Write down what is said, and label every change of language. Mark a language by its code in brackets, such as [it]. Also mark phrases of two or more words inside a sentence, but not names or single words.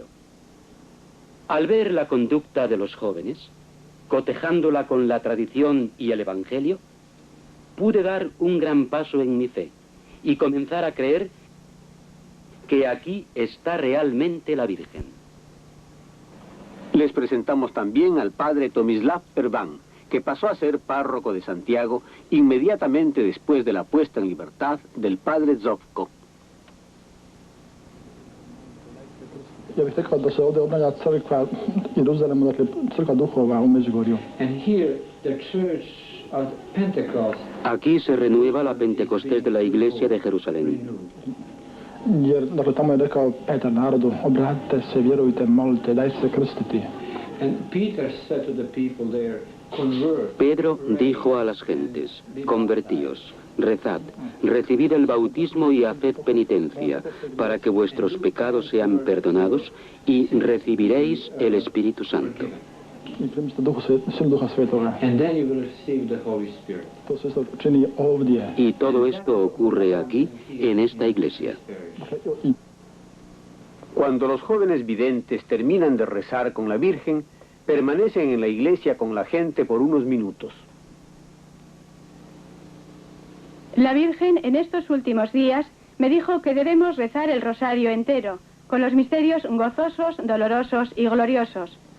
[es] Al ver la conducta de los jóvenes, cotejándola con la tradición y el Evangelio, pude dar un gran paso en mi fe y comenzar a creer que aquí está realmente la Virgen. Les presentamos también al padre Tomislav Pervan, que pasó a ser párroco de Santiago inmediatamente después de la puesta en libertad del padre Zovko. [hr] Ja bih rekao da se ovdje obnavlja crkva Jeruzalemu, dakle crkva duhova u Međugorju. [en] And here the church of Pentecost. [es] Aquí se renueva la Pentecostés de la Iglesia de Jerusalén. [hr] Jer, dakle, tamo je rekao Petar narodu, obratite se, vjerujte, molite, dajte se krstiti. [en] And Peter said to the people there, convert. [es] Pedro dijo a las gentes, convertíos, rezad, recibid el bautismo y haced penitencia, para que vuestros pecados sean perdonados y recibiréis el Espíritu Santo. [hr] I primite silu Duha Svetoga. [en] And then you will receive the Holy Spirit. [hr] To se isto čini ovdje. [es] Y todo esto ocurre aquí, en esta iglesia. Cuando los jóvenes videntes terminan de rezar con la Virgen, permanecen en la iglesia con la gente por unos minutos. La Virgen en estos últimos días me dijo que debemos rezar el rosario entero, con los misterios gozosos, dolorosos y gloriosos.